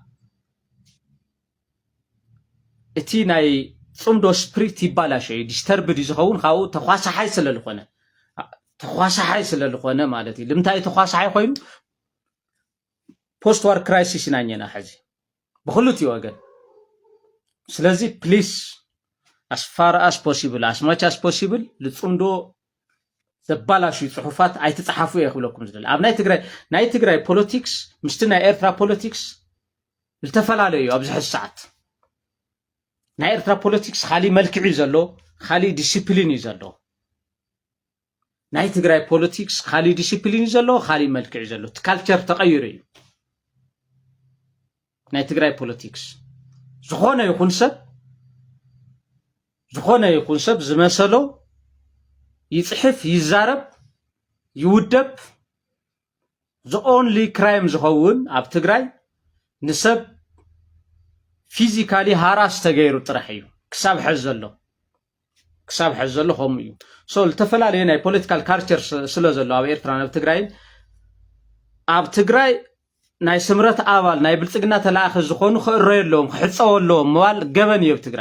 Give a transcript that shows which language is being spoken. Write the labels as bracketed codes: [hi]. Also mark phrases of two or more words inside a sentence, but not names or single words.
[ti] እቲ ናይ ጽምዶ ስፕሪት ይባላሽ እዩ ዲስተርብድ ዝኸውን ካብኡ ተኳሳሓይ ስለልኾነ ማለት እዩ ልምንታይ ተኳሳሓይ ኮይኑ [en] post war crisis [ti] ናኘና ሕዚ ብክልቲኡ ወገን ስለዚ ፕሊስ [en] as far as possible as much as possible [ti] ልጽምዶ ዘባላሹ ጽሑፋት ኣይትጽሓፉ ይኽብለኩም ዝደል ኣብ ናይ ትግራይ ፖለቲክስ ምስቲ ናይ ኤርትራ ፖለቲክስ ዝተፈላለዩ ኣብዚ ሕዚ ሰዓት ናይ ኤርትራ ፖለቲክስ ካሊ መልክዕ እዩ ዘሎ ካሊ ዲሲፕሊን እዩ ዘሎ ናይ ትግራይ ፖለቲክስ ካሊ ዲሲፕሊን እዩ ዘሎ ካሊ መልክዕ እዩ ዘሎ እቲ ካልቸር ተቐይሩ እዩ ናይ ትግራይ ፖለቲክስ ዝኾነ ይኹን ሰብ ዝመሰሎ ይጽሕፍ ይዛረብ ይውደብ [en] the only crime [ti] ዝኸውን ኣብ ትግራይ ንሰብ [en] physically harass [ti] ተገይሩ ጥራሕ እዩ ክሳብ ሕዝ ዘሎ ከምኡ እዩ ዝተፈላለዩ ናይ [en] political culture [ti] ስለ ዘሎ ኣብ ኤርትራ ኣብ ትግራይ ናይ ስምረት ኣባል ናይ ብልጽግና ተላእኺ ዝኾኑ ክእረዩ ኣለዎም ክሕፀው ኣለዎም ምባል ገበን እዩ ኣብ ትግራይ